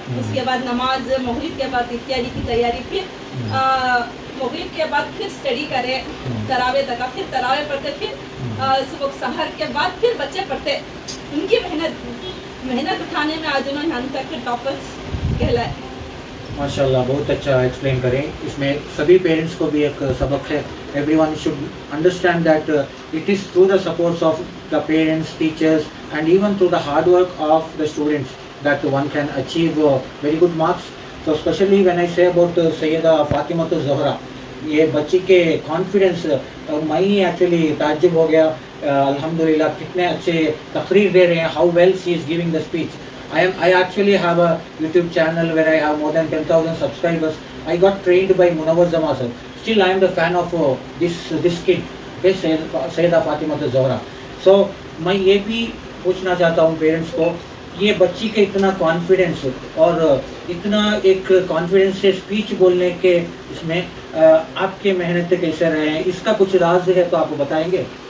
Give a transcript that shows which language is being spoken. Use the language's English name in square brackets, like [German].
[Hindi] उसके बाद नमाज, मगरिब के बाद इत्यादि की तैयारी, फिर मगरिब के बाद फिर स्टडी करें तरावे तक, फिर तरावे पढ़ते, फिर सुबह सहर के बाद फिर बच्चे पढ़ते. उनकी मेहनत उठाने में आज उन्होंने यहाँ तक के टॉपर्स कहलाए. माशाल्लाह, बहुत अच्छा एक्सप्लेन करें. इसमें सभी पेरेंट्स को भी एक सबक है. [English] Everyone should understand that it is through the supports of the parents, teachers, and even through the hard work of the students that one can achieve very good marks. So especially when I say about [Hindi] Sayyida Fatima Zahra, ये बच्ची के confidence, मैं ही actually ताज्जुब हो गया. अल्हम्दुलिल्लाह, कितने अच्छे तकरीर दे रहे हैं. [English] How well she is giving the speech. I actually have a YouTube channel where I have more than 10,000 subscribers. I got trained by Munawwar Jama sir. Still I am the fan of this kid, okay, Sayyida Fatima Zahra. [Hindi] So मैं ये भी पूछना चाहता हूँ parents को, ये बच्ची का इतना कॉन्फिडेंस और इतना एक कॉन्फिडेंस से स्पीच बोलने के इसमें आपके मेहनत कैसे रहे हैं, इसका कुछ राज है तो आप बताएंगे?